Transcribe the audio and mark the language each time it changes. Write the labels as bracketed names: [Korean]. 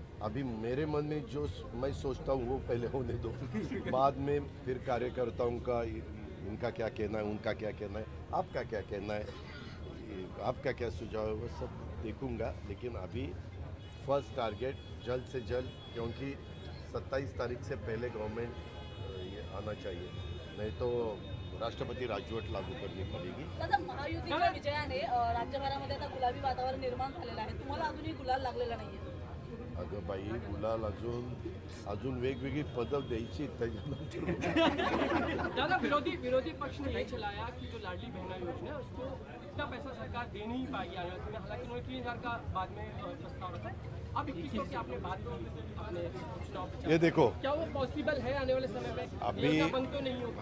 [Hindi] अभी मेरे मन में जो मैं सोचता हूँ वो पहले होने दो, बाद में फिर कार्यकर्ताओं का इनका क्या कहना है, उनका क्या कहना है, आपका क्या कहना है, आपका क्या सुझाव है, वो सब देखूंगा। लेकिन अभी फर्स्ट टारगेट जल्द से जल्द, क्योंकि 27 तारीख से पहले गवर्नमेंट ये आना चाहिए, नहीं तो [Marathi] राष्ट्रपती राजवट लागू [Hindi] करनी पडेगी। [Marathi] दादा महायुतीच्या विजयाने राज्यभरामध्ये आता गुलाबी वातावरण निर्माण झालेलं आहे, तुम्हाला अजूनही गुलाल लागलेला नाहीये? अगं बाई, गुलाल अजून वेगवेगळी पदं द्यायची त्याच्यानंतर। [Hindi] दादा विरोधी पक्ष ने ये चलाया कि जो लाडली बहना योजना है उसको इतना पैसा सरकार दे नहीं पाएगी आने वाले समय, हालांकि उन्होंने 3000 का बाद में प्रस्ताव रखा। अब 2100 की आपने बात अपने चुनाव, ये देखो, क्या वो पॉसिबल है आने वाले समय में? अभी योजना बंद तो नहीं होगी?